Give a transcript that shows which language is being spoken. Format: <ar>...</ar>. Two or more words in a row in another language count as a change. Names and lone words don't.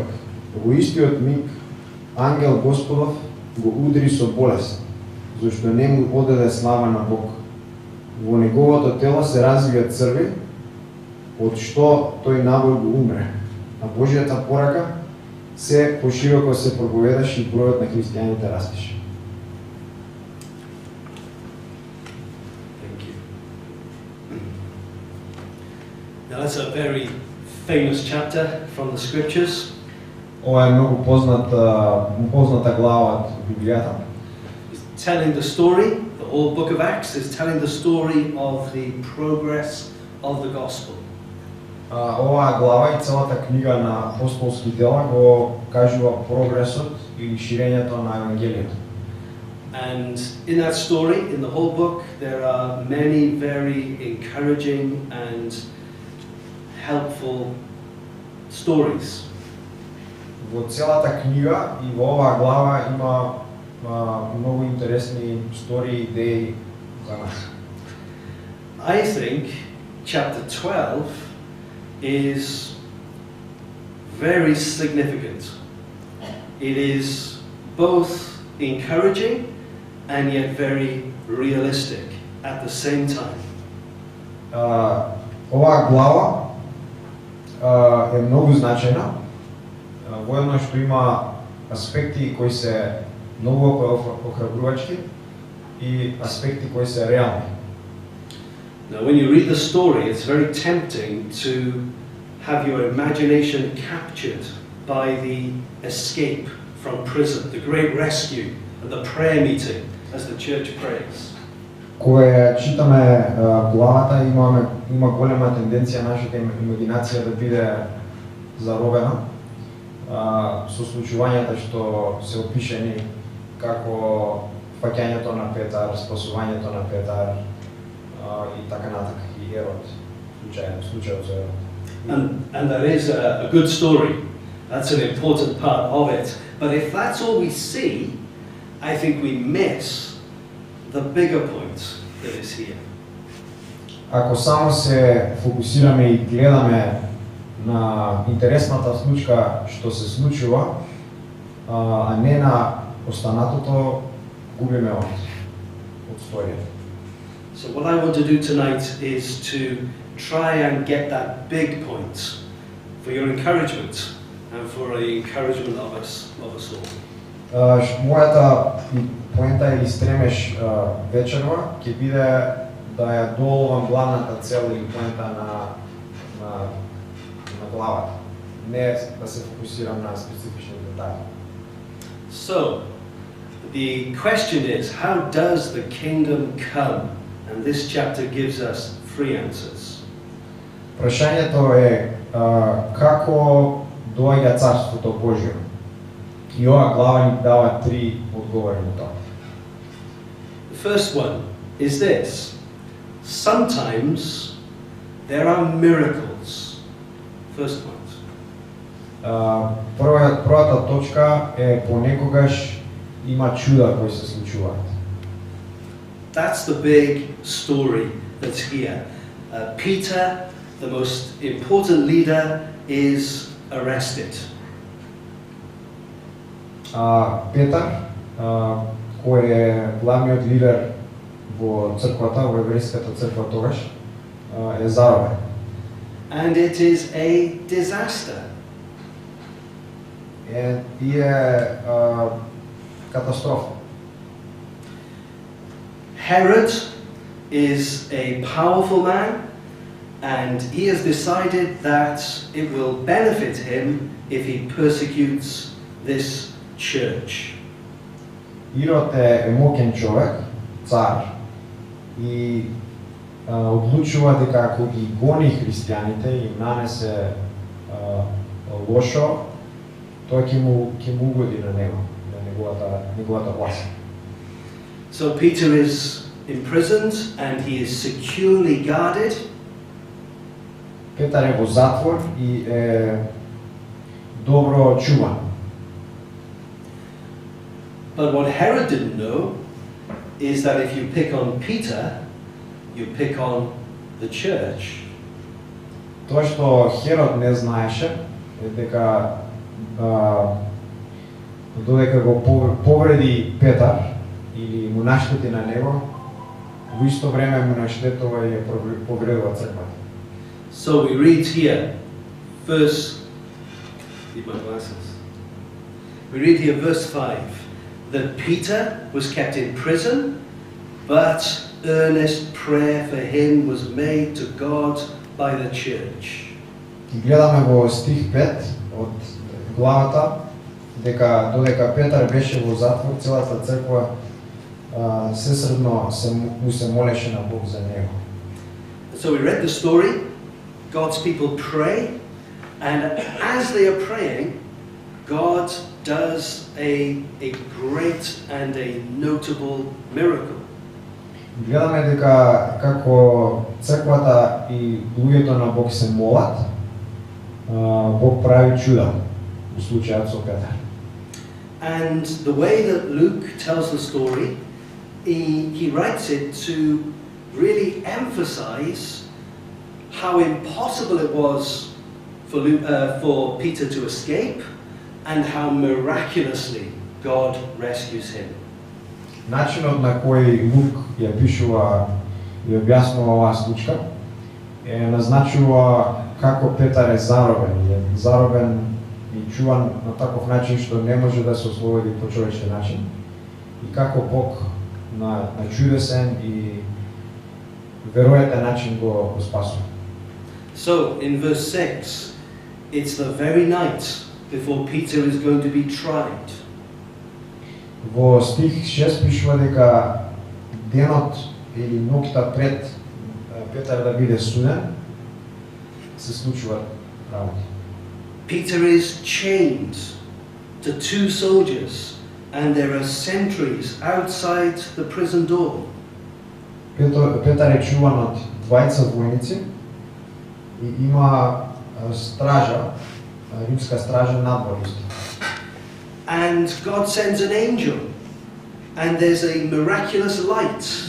<mk>Во истиот миг ангел Господов го удри со болест. зашто не му одаде слава на Бог. Во неговото тело се развија црви, од што тој набор го умре. А Божјата порака се пошироко се проповедаше и бројот на христијаните растеше.</mk> <en>Thank you. Now that's a very famous chapter from the scriptures.</en> <mk>Ова е многу позната глава од Библијата.</mk> <en>It's telling the story, the whole book of Acts is telling the story of the progress of the gospel.</en> <mk>Оваа глава и целата книга на апостолски дела го кажува прогресот и ширењето на евангелието.</mk> <en>And in that story, in the whole book, there are many very encouraging and helpful stories.</en> <mk>Во целата книга и во оваа глава има многу интересни истории и идеи за нас.</mk> <en>I think chapter 12 is very significant. It is both encouraging and yet very realistic at the same time.</en> <mk>Оваа глава е многу значајна, воедно што има аспекти кои се многу охрабрувачки и аспекти кои се реални.</mk> <en>Now, when you read the story, it's very tempting to have your imagination captured by the escape from prison, the great rescue, and the prayer meeting as the church prays.</en> <mk>Кога читаме главата, има голема тенденција нашата имагинација да биде заробена со случувањата што се опишени како фаќањето на Петар, спасувањето на Петар и така натака, и Ерод, случајот за Ерод.</mk> <en>And that is a good story. That's an important part of it. But if that's all we see, I think we miss the bigger point that is here.</en> <mk>Ако само се фокусираме и гледаме на интересната случка што се случува, а не на останатото, губиме од сторијата.</mk> <en>So what I want to do tonight is to try and get that big point for your encouragement and for the encouragement of us all.</en> <mk>Мојата поента или стремеж вечерва ќе биде да ја доолувам главната цел или поента на главата, не да се фокусирам на специфични детали.</mk> <en>So, the question is, how does the kingdom come? And this chapter gives us 3 answers.</en> <mk>Прашањето е како доаѓа царството Божјо. И оваа глава ни дава 3 одговори на тоа.</mk> <en>The first one is this. Sometimes there are miracles. First point.</en> <mk>Првата точка е понекогаш има чуда кои се случуваат.</mk> <en>That's the big story that's here. Peter, the most important leader, is arrested.</en> <mk>Петар, кој е главниот лидер во црквата, во еврејската црква тогаш, е заробен.</mk> <en>And it is a disaster.</en> <mk>И е катастрофа.</mk> <en>Herod is a powerful man, and he has decided that it will benefit him if he persecutes this church.</en> <mk>Ирод е моќен човек, цар, и одлучува дека ако ги гони христијаните и нанесе лошо, тоа ќе му угоди на него, на неговата власт.</mk> <en>So Peter is imprisoned and he is securely guarded.</en> <mk>Петар е во затвор и е добро чуван.</mk> <en>But what Herod didn't know is that if you pick on Peter, you pick on the church.</en> <mk>Тоа што Херод не знаеше е дека додека го повреди Петар или му наштети на него, во исто време му наштетува и ја повредува црквата.</mk> <en>So we read here, need my glasses. We read here verse 5, that Peter was kept in prison, but earnest prayer for him was made to God by the church.</en> <mk>И гледаме во стих 5 од главата, додека Петар беше во затвор, целата црква сесредно му се молеше на Бог за него.</mk> <en>So we read the story, God's people pray, and as they are praying, God does a great and a notable miracle.</en> <mk>Гледаме дека како црквата и луѓето на Бог се молат, Бог прави чуда во случајот со Петар.</mk> <en>And the way that Luke tells the story, he writes it to really emphasize how impossible it was for Peter to escape and how miraculously God rescues him.</en> <mk>Начинот на кој Лук ја пишува и објаснува оваа случка е назначува како Петар е заробен и чуван на таков начин што не може да се ослободи по човечки начин и како Бог на чудесен и веројатен начин го спасува.</mk> <en>So in verse 6, it's the very night before Peter is going to be tried.</en> <mk>Во стих 6 пишува дека денот или ноќта пред Петар да биде суден се случува работи.</mk> <en>Peter is chained to two soldiers and there are sentries outside the prison door.</en> <mk>Петар е чуван од двајца војници и има стража, римска стража надвор исто.</mk> <en>And God sends an angel, and there's a miraculous light.</en>